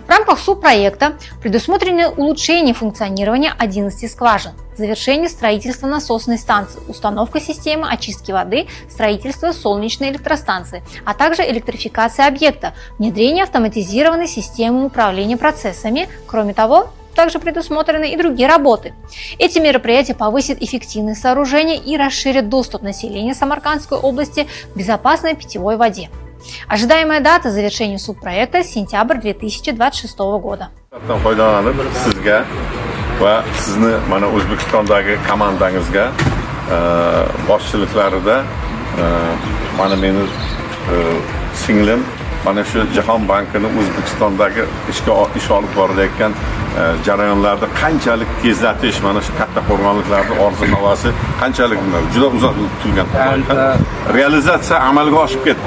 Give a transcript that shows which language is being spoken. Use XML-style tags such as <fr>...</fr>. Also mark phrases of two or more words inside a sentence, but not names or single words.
<ru>В рамках субпроекта предусмотрены улучшение функционирования 11 скважин, завершение строительства насосной станции, установка системы очистки воды, строительство солнечной электростанции, а также электрификация объекта, внедрение автоматизированной системы управления процессами. Кроме того, также предусмотрены и другие работы. Эти мероприятия повысят эффективность сооружения и расширят доступ населения Самаркандской области к безопасной питьевой воде. Ожидаемая дата завершения субпроекта – сентябрь 2026 года.</ru> <uz>Sizga va sizni mana O'zbekistondagi komandangizga boshchiliklarida mana meni singlim mana shu Jahon bankini O'zbekistondagi ish olib borayotgan jarayonlarda qanchalik tezlatish, mana shu katta qo'rg'onliklarning orzu-navosi qanchalik juda uzoq kutilgan realizatsiya amalga oshib ketdi.</uz>